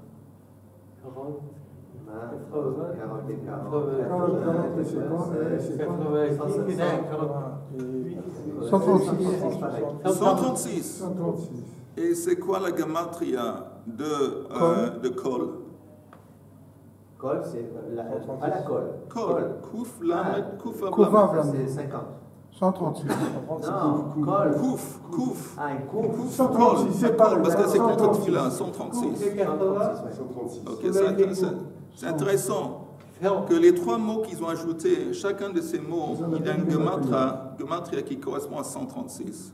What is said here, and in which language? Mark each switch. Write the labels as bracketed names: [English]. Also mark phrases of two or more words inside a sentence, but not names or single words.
[French] 136. Et c'est quoi la gematria de kol? Kol, c'est pas la kol. Kol, kouf, lamed, kouf, Kouf, c'est 50. 136. Non, kol. Kouf. Ah, une kouf. 136, c'est pas Parce que c'est contre tefila, 136. 136. Ok, c'est intéressant que les 3 mots qu'ils ont ajoutés, chacun de ces mots, il a une gematria qui correspond à 136.